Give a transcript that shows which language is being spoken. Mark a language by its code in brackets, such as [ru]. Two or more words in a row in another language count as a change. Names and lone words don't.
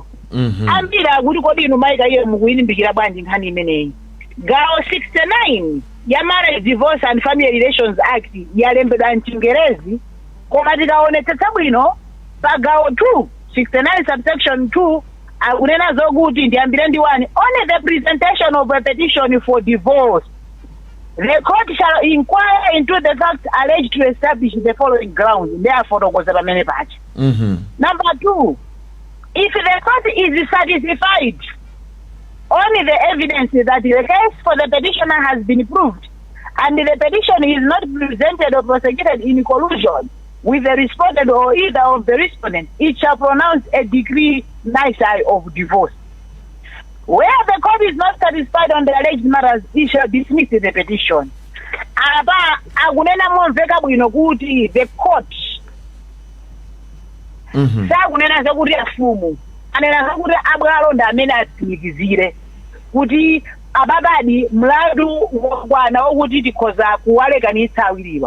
[ny] Ambiri akuti kodi inu maika iye mukuyilimbikira bwanji nkhani imeneyi. Gawo 69 ya Marriage, Divorce and Family Relations Act yalembedwa m'Chingerezi, koma tikaonetsetsa bwino pa gawo 69 subsection 2 akunena zokuti ndiyambire ndi 1 [en] only the presentation of a petition for divorce the court shall inquire into the facts alleged to establish the following grounds. Therefore, [ny] pamene pacha. [en] Number 2, if the court is satisfied only the evidence that the case for the petitioner has been proved and the petition is not presented or prosecuted in collusion with the respondent or either of the respondent, it shall pronounce a decree nisi of divorce. Where the court is not satisfied on the alleged matters, it shall dismiss the petition. [ny] Aba akunena momveka bwino kuti [en] the court [ny] sakunena zakuti afumu anena zakuti abwalo ndi amene atsimikizire kuti ababadi mlandu wokwana wokuti tikhoza kuwalekanitsa awiriwa.